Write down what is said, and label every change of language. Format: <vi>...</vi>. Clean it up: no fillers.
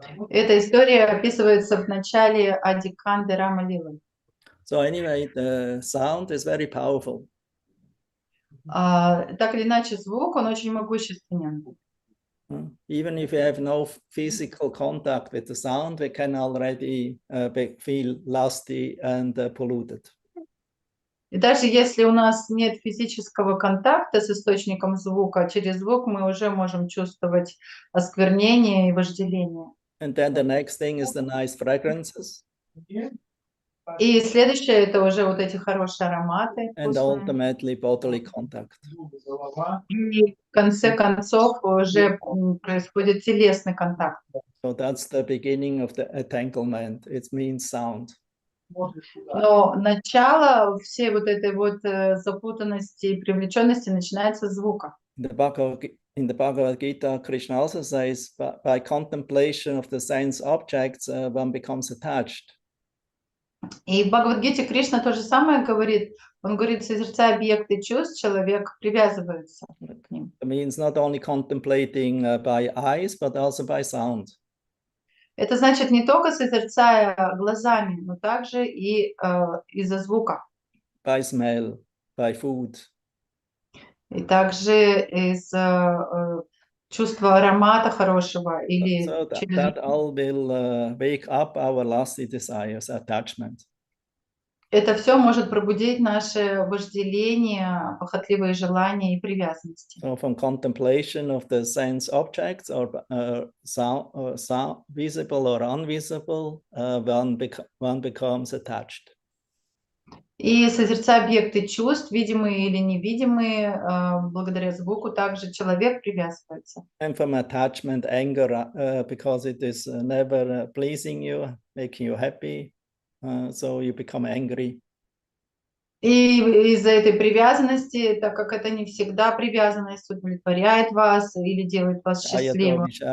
<ru>Эта история описывается в начале Адиканды Рама Лилы.</ru> <en>So anyway, the sound is very powerful.</en> <ru>Так или иначе, звук, он очень могущественен.</ru> <en>Even if we have no physical contact with the sound, we can already feel lusty and polluted.</en> <ru>И даже если у нас нет физического контакта с источником звука, через звук мы уже можем чувствовать осквернение и вожделение.</ru> <en>And then the next thing is the nice fragrances.</en> <ru>И следующее — это уже вот эти хорошие ароматы.</ru> <en>And ultimately bodily contact.</en> <ru>И в конце концов уже происходит телесный контакт.</ru> <en>So that's the beginning of the entanglement. It means sound.</en> <ru>Но начало всей вот этой вот запутанности и привлеченности начинается с звука.</ru> <en>In the Bhagavad Gita, Krishna also says, by contemplation of the sense objects, one becomes attached.</en> <ru>И в Бхагавад-гите Кришна то же самое говорит. Он говорит, созерцая объекты чувств, человек привязывается к ним.</ru> <en>It means not only contemplating by eyes, but also by sound.</en> <ru>Это значит не только созерцая глазами, но также и из-за звука.</ru> <en>By smell, by food.</en> <ru>И также из чувства аромата хорошего или</ru> <en>So</en> <ru>через...</ru> <en>that all will wake up our lusty desires, attachment.</en> <ru>Это все может пробудить наше вожделение, похотливые желания и привязанности.</ru> <en>So from contemplation of the sense objects or sound, visible or invisible, one becomes attached.</en> <ru>И созерцая объекты чувств, видимые или невидимые, благодаря звуку также человек привязывается.</ru> <en>And from attachment, anger, because it is never pleasing you, making you happy, so you become angry.</en> <ru>И из-за этой привязанности, так как это не всегда привязанность удовлетворяет вас или делает вас счастливым.</ru>